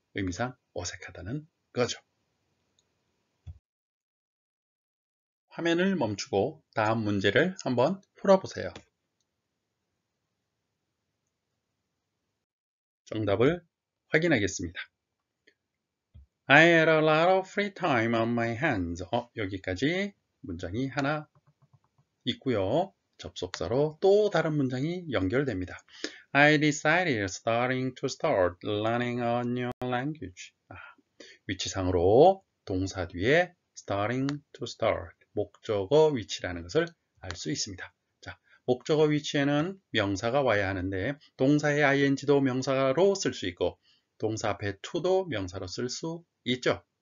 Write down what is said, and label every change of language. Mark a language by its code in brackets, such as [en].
[ko] 의미상 어색하다는 거죠. 화면을 멈추고 다음 문제를 한번 풀어보세요. 정답을 확인하겠습니다. [en] I had a lot of free time on my hands. [ko] 여기까지 문장이 하나 있고요. 접속사로 또 다른 문장이 연결됩니다. [en] I decided starting to start learning a new language. [ko] 위치상으로 동사 뒤에 [en] starting to start, [ko] 목적어 위치라는 것을 알 수 있습니다. 자, 목적어 위치에는 명사가 와야 하는데 동사의 ing도 명사로 쓸 수 있고 동사 앞에 to도 명사로 쓸 수 있죠.